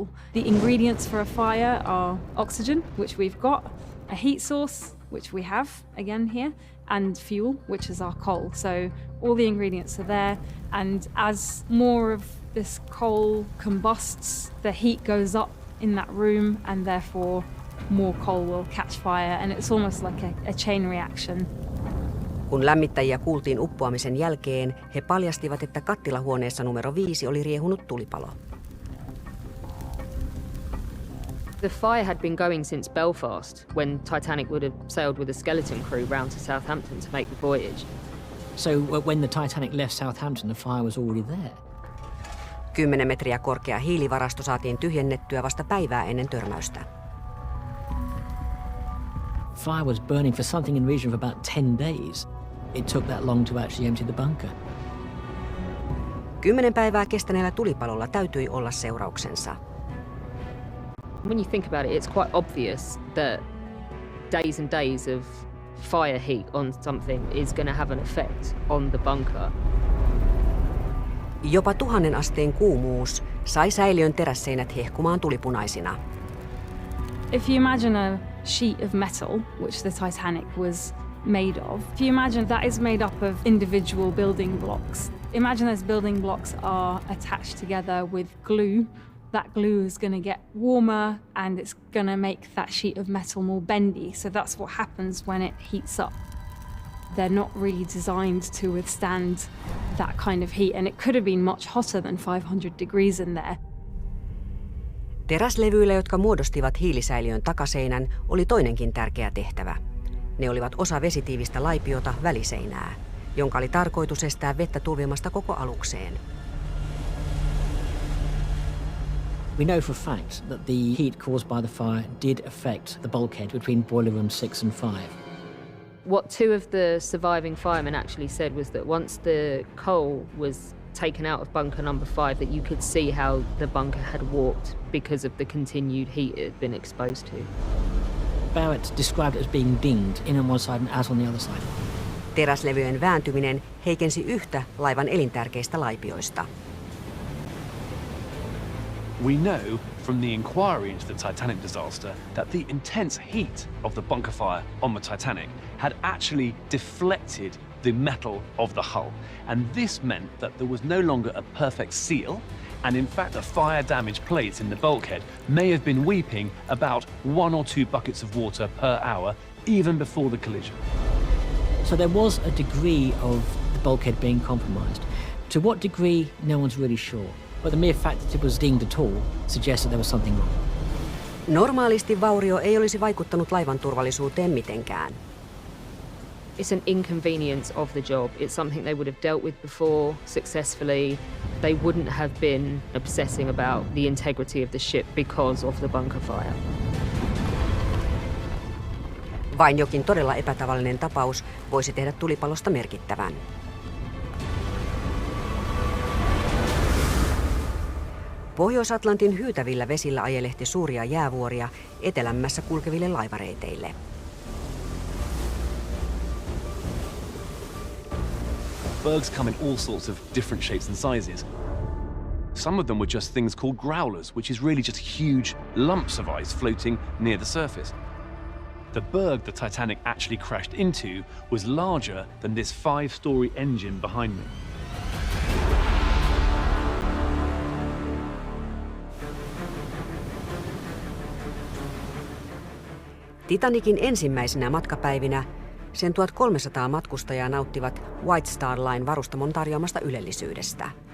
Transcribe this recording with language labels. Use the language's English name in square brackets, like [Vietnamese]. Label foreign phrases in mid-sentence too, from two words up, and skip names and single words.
[English] The ingredients for a fire are oxygen, which we've got, a heat source, which we have, again here, and fuel, which is our coal. So all the ingredients are there, and as more of this coal combusts, the heat goes up in that room, and therefore more coal will catch fire, and it's almost like a chain reaction. [Finnish] Kun lämmittäjiä kuultiin uppoamisen jälkeen, he paljastivat, että kattilahuoneessa numero 5 oli riehunut tulipalo. [English] The fire had been going since Belfast, when Titanic would have sailed with a skeleton crew round to Southampton to make the voyage. So when the Titanic left Southampton, the fire was already there. [Finnish] 10 metriä korkea hiilivarasto saatiin tyhjennettyä vasta päivää ennen törmäystä. [English] Fire was burning for something in the region of about 10 days. It took that long to actually empty the bunker. [Finnish] 10 päivää kestäneellä tulipalolla täytyi olla seurauksensa. [English] When you think about it, it's quite obvious that days and days of fire heat on something is going to have an effect on the bunker. [Finnish] Jopa 1000 asteen kuumuus sai säiliön terässeinät hehkumaan tulipunaisina. [English] If you imagine a sheet of metal, which the Titanic was made of, if you imagine that is made up of individual building blocks. Imagine those building blocks are attached together with glue. That glue is going to get warmer and it's going to make that sheet of metal more bendy. So that's what happens when it heats up. They're not really designed to withstand that kind of heat, and it could have been much hotter than 500 degrees in there. [Finnish] Teräslevyillä, jotka muodostivat hiilisäiliön takaseinän, oli toinenkin tärkeä tehtävä. Ne olivat osa vesitiivistä laipiota väliseinää, jonka oli tarkoitus estää vettä tulvimasta koko alukseen. [English] We know for a fact that the heat caused by the fire did affect the bulkhead between boiler rooms 6 and 5. What two of the surviving firemen actually said was that once the coal was taken out of bunker number 5, that you could see how the bunker had warped because of the continued heat it had been exposed to. Barrett described it as being dinged in on one side and out on the other side. [Finnish] Teräslevyjen vääntyminen heikensi yhtä laivan elintärkeistä laipioista. [English] We know from the inquiry into the Titanic disaster that the intense heat of the bunker fire on the Titanic had actually deflected the metal of the hull. And this meant that there was no longer a perfect seal, and in fact the fire-damaged plates in the bulkhead may have been weeping about 1 or 2 buckets of water per hour, even before the collision. So there was a degree of the bulkhead being compromised. To what degree, no one's really sure. But the mere fact that it was dinged at all suggests that there was something wrong. [Finnish] Normaalisti vaurio ei olisi vaikuttanut laivan turvallisuuteen mitenkään. [English] It's an inconvenience of the job. It's something they would have dealt with before successfully. They wouldn't have been obsessing about the integrity of the ship because of the bunker fire. [Finnish] Vain jokin todella epätavallinen tapaus voisi tehdä tulipalosta merkittävän. Pohjois-Atlantin hyytävillä vesillä ajelehti suuria jäävuoria etelämmässä kulkeville laivareiteille. [English] Bergs come in all sorts of different shapes and sizes. Some of them were just things called growlers, which is really just huge lumps of ice floating near the surface. The berg the Titanic actually crashed into was larger than this 5-story engine behind me. [Finnish] Titanicin ensimmäisenä matkapäivinä sen 1300 matkustajaa nauttivat [English] White Star Line [Finnish] varustamon tarjoamasta ylellisyydestä.